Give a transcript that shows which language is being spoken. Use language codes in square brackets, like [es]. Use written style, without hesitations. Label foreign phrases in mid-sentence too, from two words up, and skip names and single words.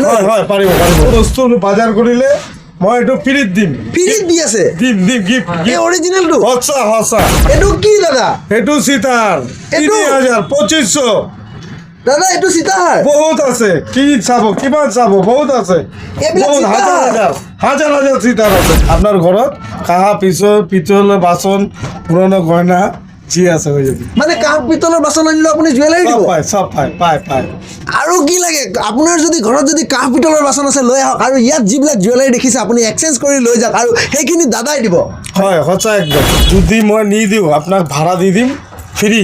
[as] হয় হয়, পাৰিব পাৰিব। বস্তু বজাৰ কৰিলে মই এইটো ফ্ৰীত দিম। ফ্ৰীত দি আছে? দিম গিফ্ট। এই অৰিজিনেলটো সঁচা সঁচা। এইটো কি দাদা? এইটো চিটাৰ 3,000 2,500। দাদা এইটো চিতাহাৰ বহুত আছে, কি চাব, কিমান চাব, বহুত আছে। এইবিলাক বহুত চিতাৰ? হাজার চিটার আছে। আপনার ঘৰত কাঁহা পিতল বাচন পুরনো গয়না যি আছে হৈ যাবি। মানে কাঁহ পিতলৰ বাচন আনিলেও আপুনি জুৱেলাৰী দিব? সব পায়। আৰু কি লাগে? আপোনাৰ যদি ঘৰত যদি কাঁহ পিতলৰ বাচন আছে লৈ আহক, আৰু ইয়াত যিবিলাক জুৱেলাৰী দেখিছে আপুনি এক্সচেঞ্জ কৰি লৈ যাওক, আৰু সেইখিনি দাদাই দিব। হয় সঁচা একদম। যদি মই নিদিওঁ আপোনাক ভাড়া দি দিম ফ্ৰী।